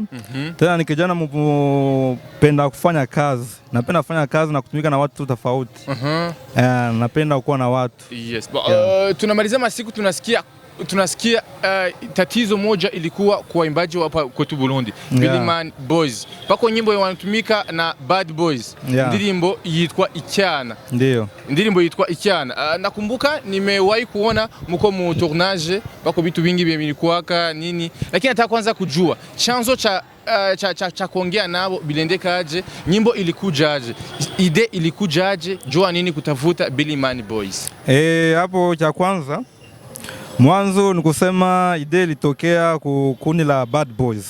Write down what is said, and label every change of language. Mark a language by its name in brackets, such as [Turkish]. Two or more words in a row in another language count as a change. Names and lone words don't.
[Swahili] Tena ni kijana mpenda kufanya kazi. Napenda kufanya kazi na kutumika na watu tofauti. Napenda kuwa na watu. [English] Yes. [Swahili] Tunamaliza masiku tunasikia tatizo moja ilikuwa kwa waimbaji hapa kwetu Burundi. Billyman Boys. Pako nyimbo wanatumika na Bad Boys. [Rundi] Ndirimbo yitwa Icyana. [Swahili] Ndio. [Rundi] Ndirimbo yitwa Icyana. [Swahili] Nakumbuka nimewahi kuona mko mu tournage pako vitu vingi vilikuwaka nini. Lakini nataka kwanza kujua chanzo cha kuongea nao bilendekaje, nyimbo ilikujaje, ide ilikujaje, jua nini kutafuta Billyman Boys? Hapo cha kwanza mwanzo ni kusema ide ilitokea kundi la Bad Boys.